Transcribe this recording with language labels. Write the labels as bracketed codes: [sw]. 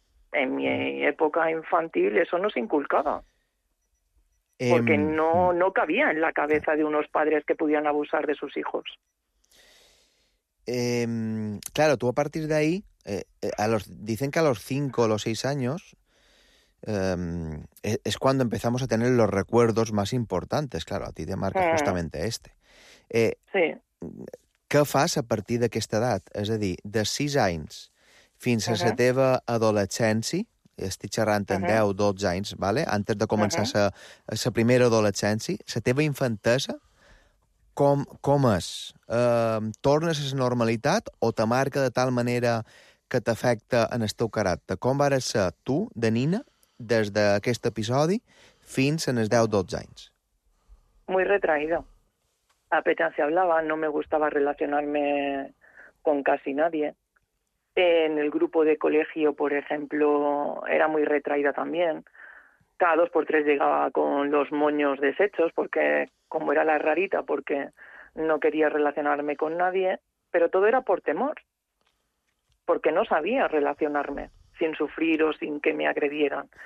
[es] En mi época infantil eso no se inculcaba, porque no cabía en la cabeza de unos padres que pudieran abusar de sus hijos. Claro, tú a partir de ahí, dicen que a los 5 o los 6 años es cuando empezamos a tener los recuerdos más importantes. Claro, a ti te marca justamente este. Sí. [ca] Què fas a partir d'aquesta edat? És a dir, de 6 anys fins a la teva adolescència, estic xerrant en 10 o 12 anys, ¿vale? Antes de començar la primera adolescència, la teva infantesa, com és? Tornes a la normalitat o te marca de tal manera que t'afecta en el teu caràcter? Com vas ser tu, de nina, des d'aquest episodi fins als 10 o 12 anys? [es] Muy retraída. Apenas se hablaba, no me gustaba relacionarme con casi nadie. En el grupo de colegio, por ejemplo, era muy retraída también. Cada 2 por 3 llegaba con los moños deshechos, porque como era la rarita, porque no quería relacionarme con nadie, pero todo era por temor, porque no sabía relacionarme sin sufrir o sin que me agredieran.